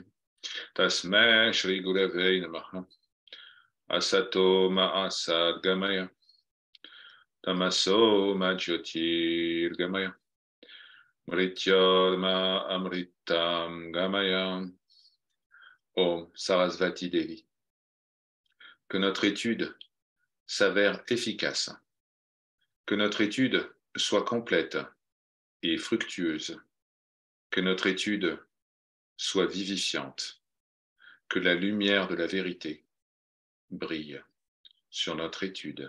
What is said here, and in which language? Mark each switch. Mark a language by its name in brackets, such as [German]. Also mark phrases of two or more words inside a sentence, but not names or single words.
[Sanskrit] तस्मै श्री गुरवे नमः. असतो मा सद् गमय. तमसो मा ज्योतिर् गमय. मृत्योर्मा अमृतं गमय. ॐ सरस्वती देवी. [French] Que notre étude s'avère efficace. Que notre étude soit complète et fructueuse. Que notre étude soit vivifiante. Que la lumière de la vérité brille sur notre étude.